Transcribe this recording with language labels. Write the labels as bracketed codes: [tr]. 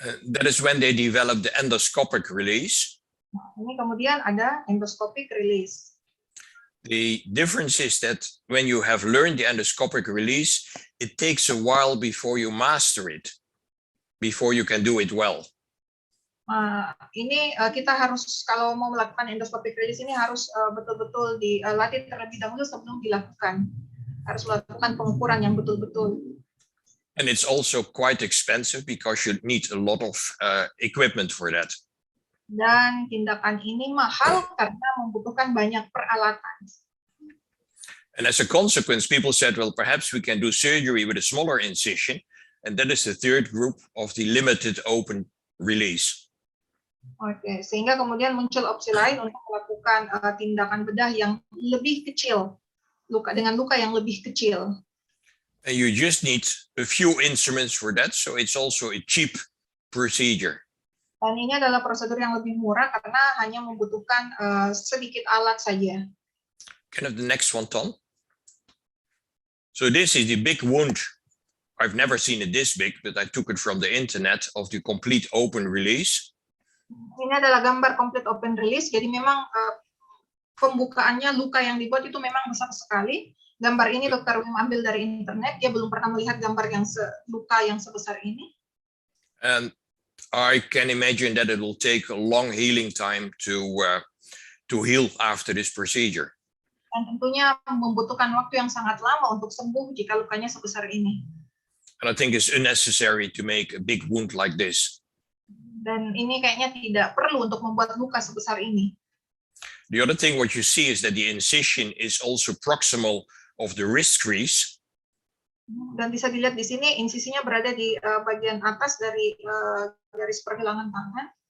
[en] That is when they develop the endoscopic release. [id] Ini kemudian ada endoscopic release. [en] The difference is that when you have learned the endoscopic release, it takes a while before you master it, before you can do it well. [id] Ini kita harus, kalau mau melakukan endoscopic release ini harus betul-betul dilatih terlebih dahulu sebelum dilakukan. Harus melakukan pengukuran yang betul-betul. [en] And it's also quite expensive because you need a lot of equipment for that. [id] Dan tindakan ini mahal karena membutuhkan banyak peralatan. [en] And as a consequence, people said, well, perhaps we can do surgery with a smaller incision. And that is the 3rd group of the limited open release. [id] Oke, sehingga kemudian muncul opsi lain untuk melakukan tindakan bedah yang lebih kecil, dengan luka yang lebih kecil. [en] And you just need a few instruments for that, so it's also a cheap procedure. [id] Dan ini adalah prosedur yang lebih murah karena hanya membutuhkan sedikit alat saja. [en] Can I have the next one, Tom? So this is the big wound. I've never seen it this big, but I took it from the internet of the complete open release. [id] Ini adalah gambar complete open release. Jadi memang pembukaannya luka yang dibuat itu memang besar sekali. Gambar ini Dr. Wim ambil dari internet. Dia belum pernah melihat gambar yang luka yang sebesar ini. [en] And I can imagine that it will take a long healing time to heal after this procedure. [id] Dan tentunya membutuhkan waktu yang sangat lama untuk sembuh jika lukanya sebesar ini. [en] And I think it's unnecessary to make a big wound like this. [id] Dan ini kayaknya tidak perlu untuk membuat luka sebesar ini. [en] The other thing what you see is that the incision is also proximal of the wrist crease. [id] Dan bisa dilihat di sini insisinya berada di bagian atas dari garis pergelangan tangan.